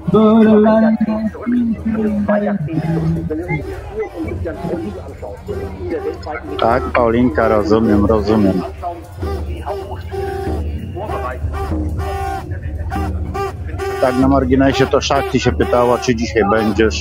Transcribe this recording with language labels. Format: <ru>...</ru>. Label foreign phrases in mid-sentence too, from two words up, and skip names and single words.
<de>schon 2 Jahrzehnte zurück, wenn wir uns die ganzen Krise anschauen, in der weltweiten</de> <pl>Tak, Paulinka, rozumiem. Tak, na marginesie to Szakti się pytała, czy dzisiaj będziesz.</pl>